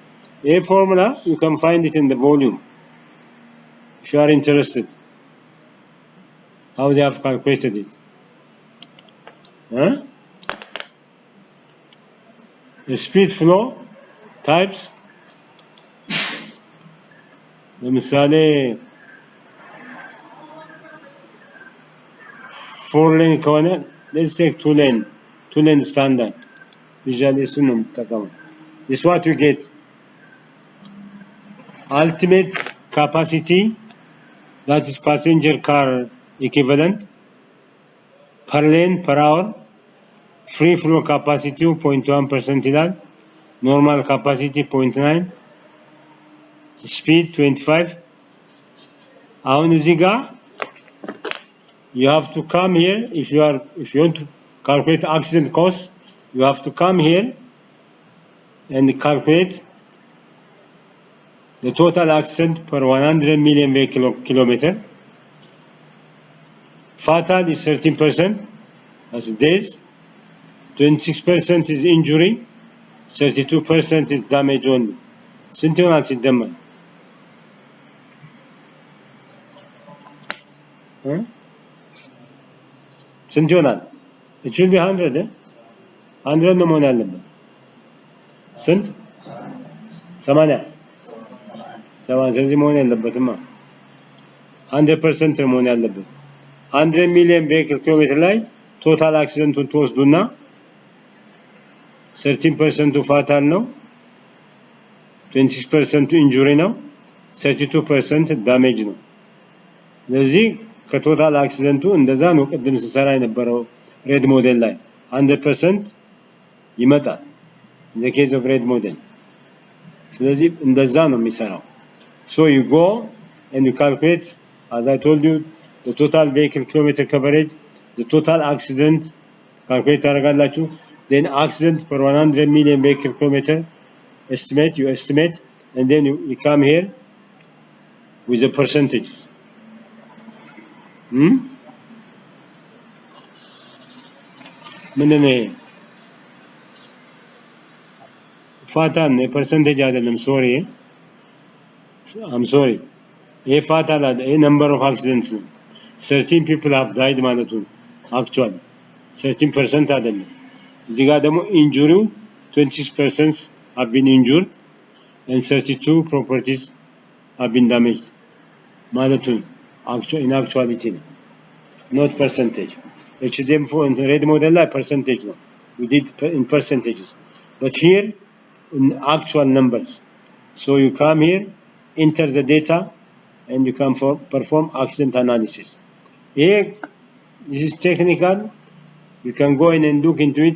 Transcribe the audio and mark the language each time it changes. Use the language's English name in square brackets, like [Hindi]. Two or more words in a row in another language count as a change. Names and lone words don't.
[English] A formula, you can find it in the volume. If you are interested, how they have calculated it. The speed flow types. ለምሳሌ 4 lane ከሆነ let's take 2 lane standard. [Amharic] Usually እሱን ነው የምጠቀመው. [English] This is what you get. Ultimate capacity, that is passenger car equivalent, per lane per hour. Free flow capacity 0.1% ይላል. Normal capacity 0.9. Speed 25. [Amharic] አሁን እዚህ ጋር [English] you have to come here if you want to calculate accident cost. You have to come here and calculate the total accident per 100 million vehicle kilometer. Fatal is 13%, that's days. 26% is injury, 32% is damage only. [Amharic] ስንት ይሆናል ሲደመር? ስንት ይሆናል? [English] It should be [Amharic] 100. 100 ነው መሆን ያለበት። ስንት? 80 ስለዚህ መሆን ያለበትማ 100% ነው መሆን ያለበት። 100 [English] million vehicle kilometer [Amharic] ላይ ቶታል አክሲደንቱን ተወስዱና 13% ፋታል ነው፣ 26% ኢንጁሪ ነው፣ 32% ዳሜጅ ነው። ስለዚህ ከቶታል አክሲደንቱ እንደዛ ነው ቅድም ሲሰራ የነበረው [English] red model [Amharic] ላይ 100% ይመጣል [English] in the case of red model. [Amharic] ስለዚህ እንደዛ ነው የሚሰራው. [English] So you go and you calculate, as I told you, the total vehicle kilometer coverage, the total accident calculate ታደርጋላችሁ. Then accident per 100 million vehicle kilometer you estimate, and then you come here with the percentages. [Amharic] ምንድን ነው ይሄ? ፋታል ነው፣ percentage አይደለም። [English] I'm sorry. [Amharic] ይሄ ፋታል አይደለም፣ ይሄ [English] number of accidents ነው። 13 people have died [Amharic] ማለት ነው [English] actually [Amharic] 13% አይደለም። እዚህ ጋር ደግሞ [English] injury 26% have been injured and 32 properties have been damaged [Amharic] ማለት ነው [English] in actuality ነው, not percentage. HDM4 and red model ላይ percentage ነው, we did in percentages, but here in actual numbers. So you come here, enter the data, and you can perform accident analysis. Here this is technical, you can go in and look into it.